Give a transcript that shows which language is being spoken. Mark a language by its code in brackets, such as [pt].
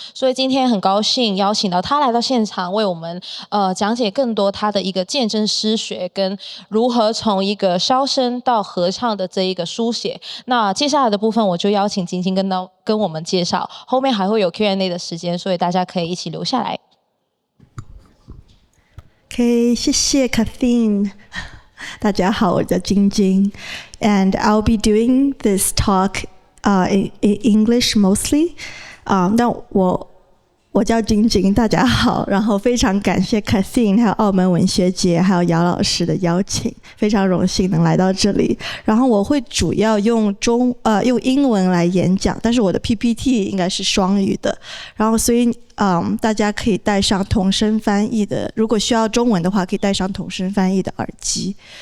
[zh] 所以今天很高兴邀请到他来到现场，为我们讲解更多他的一个见证诗学跟如何从一个消声到合唱的这一个书写。那接下来的部分我就邀请晶晶跟我们介绍，后面还会有 Q&A 的时间，所以大家可以一起留下来。 OK， 谢谢 Kathleen。 大家好，我叫晶晶 ， [en] and I'll be doing this talk in English mostly。 [zh] 那我叫晶晶，大家好。然后非常感谢 Kathleen 还有澳门文学节还有姚老师的邀请，非常荣幸能来到这里。然后我会主要用英文来演讲，但是我的 PPT 应该是双语的。然后所以大家可以带上同声翻译的，如果需要中文的话，可以带上同声翻译的耳机。